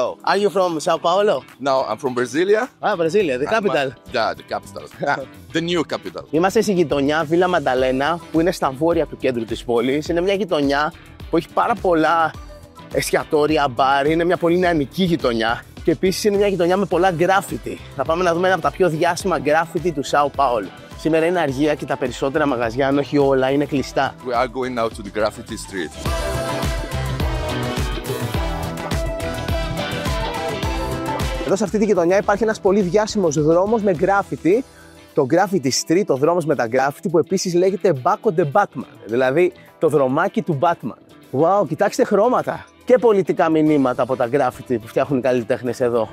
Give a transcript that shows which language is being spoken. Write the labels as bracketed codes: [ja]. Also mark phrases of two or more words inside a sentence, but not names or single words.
[en] Are you from Sao Paulo? No, I'm from Brasilia. Ah, Brasilia, the capital. Yeah, the capital. The new capital. [el] Είμαστε στη γειτονιά Βίλα Μανταλένα, που είναι στα βόρεια του κέντρου της πόλης. Είναι μια γειτονιά που έχει πάρα πολλά εστιατόρια, μπαρ, είναι μια πολύ νεανική γειτονιά. Και επίσης είναι μια γειτονιά με πολλά γκράφιτι. Θα πάμε να δούμε ένα από τα πιο διάσημα γκράφιτι του Σάο Πάολο. Σήμερα είναι αργία και τα περισσότερα μαγαζιά, αν όχι όλα, είναι κλειστά. [en] We are going now to the graffiti street. [el] Εδώ σε αυτή τη γειτονιά υπάρχει ένας πολύ διάσημος δρόμος με γκράφιτι, το Graffiti Street, ο δρόμος με τα γκράφιτι, που επίσης λέγεται Baco de Batman, δηλαδή το δρομάκι του Batman. Wow, κοιτάξτε χρώματα και πολιτικά μηνύματα από τα γκράφιτι που φτιάχνουν οι καλλιτέχνες εδώ.